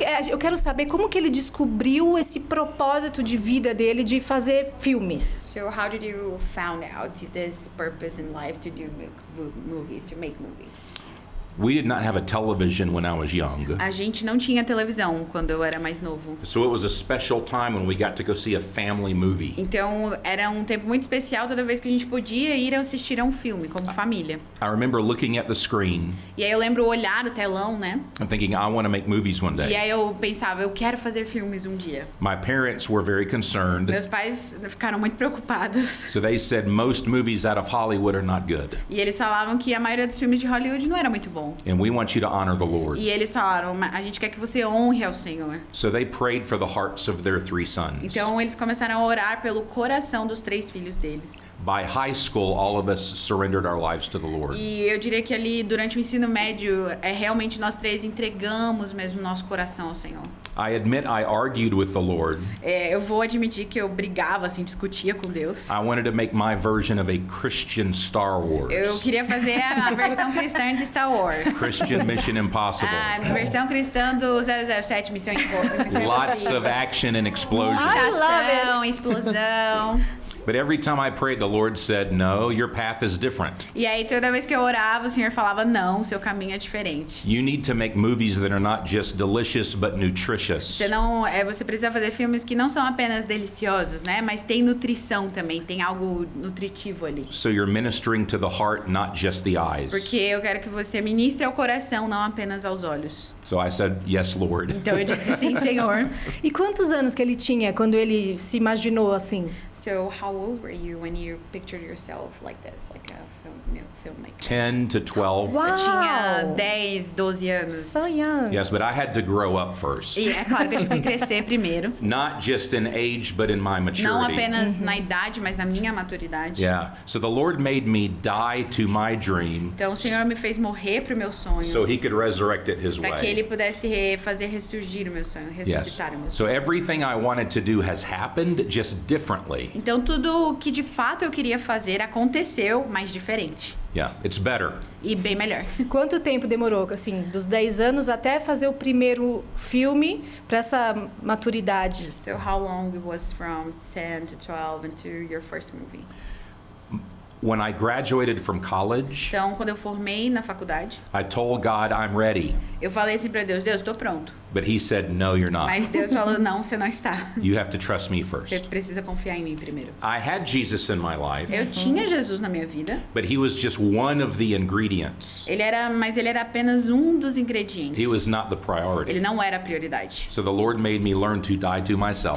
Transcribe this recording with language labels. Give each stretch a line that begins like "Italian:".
Portuguese: Eu quero saber como que ele descobriu esse propósito de vida dele de fazer filmes.
English: So how did you found out this purpose in life to do movies, to make movies? We did not have a television when I was young.
Portuguese: A gente não tinha televisão quando eu era mais novo.
English: So it was a special time when we got to go see a family movie.
Portuguese: Então era um tempo muito especial toda vez que a gente podia ir assistir a um filme como família.
English: I remember looking at the screen.
Portuguese: E aí eu lembro olhar o telão, né?
English: I'm thinking I want to make movies one day.
Portuguese: E aí eu pensava, eu quero fazer filmes um dia.
English: My parents were very concerned.
Portuguese: Meus pais ficaram muito preocupados.
English: So they said most movies out of Hollywood are not good.
Portuguese: E eles falavam que a maioria dos filmes de Hollywood não era muito bom.
English: And we want you to honor the Lord.
Portuguese: E eles falaram, a gente quer que você honre ao Senhor.
English: So they prayed for the hearts of their 3 sons.
Portuguese: Então eles começaram a orar pelo coração dos 3 filhos deles.
English: By high school, all of us surrendered our lives to the Lord.
Portuguese: E eu diria que ali durante o ensino médio, realmente nós 3 entregamos mesmo nosso coração ao Senhor.
English: I admit I argued with the Lord.
Portuguese: Eu vou admitir que eu brigava, assim, discutia com Deus.
English: I wanted to make my version of a Christian Star Wars.
Portuguese: Eu queria fazer a versão cristã de Star Wars.
English: Christian Mission Impossible.
Portuguese: A versão cristã do 007, Missão Impossível.
English: Lots of action and explosions.
Portuguese: Ação, explosão.
English: But every time I prayed, the Lord said, no, your path is different.
Portuguese: E aí toda vez que eu orava, o Senhor falava, não, seu caminho é diferente.
English: You need to make movies that are not just delicious but nutritious.
Portuguese: Você precisa fazer filmes que não são apenas deliciosos, né? Mas tem nutrição também, tem algo nutritivo ali.
English: So you're ministering to the heart, not just the eyes.
Portuguese: Porque eu quero que você ministre ao coração, não apenas aos olhos.
English: So I said, yes, Lord.
Portuguese: Então eu disse sim, Senhor. E quantos anos que ele tinha quando ele se imaginou assim?
English: So how old were you when you pictured yourself like this, like a filmmaker? 10 to 12. Wow.
Portuguese: Eu tinha 10, 12 anos.
English: So young. Yes, but I had to grow up first.
Portuguese: E é claro que eu tive que crescer primeiro.
English: Not just in age, but in my maturity.
Portuguese: Não apenas na idade, mas na minha maturidade.
English: Yeah. So the Lord made me die to my dream.
Portuguese: Então o Senhor me fez morrer pro meu sonho.
English: So He could resurrect it His way.
Portuguese: Para que Ele pudesse fazer ressurgir o meu sonho, ressuscitar o meu sonho.
English: So everything I wanted to do has happened, just differently.
Portuguese: Então tudo o que de fato eu queria fazer aconteceu, mas diferente.
English: Yeah, it's better.
Portuguese: E bem melhor. Quanto tempo demorou, assim, dos 10 anos até fazer o primeiro filme para essa maturidade?
English: So how long it was from 10 to 12 into your first movie? When I graduated from college,
Portuguese: Então, quando eu formei na faculdade,
English: I told God I'm ready.
Portuguese: eu falei assim para Deus, estou pronto.
English: But He said, no, you're not.
Portuguese: Mas Deus falou, não, você não está.
English: You have to trust me
Portuguese: Você
English: first.
Portuguese: precisa confiar em mim primeiro.
English: I had Jesus in my life,
Portuguese: Eu tinha Jesus na minha vida.
English: but He was just one of the ingredients.
Portuguese: Mas ele era apenas um dos ingredientes.
English: He was not the
Portuguese: Ele
English: priority.
Portuguese: não era a prioridade.
English: So the Lord made me learn to die to myself,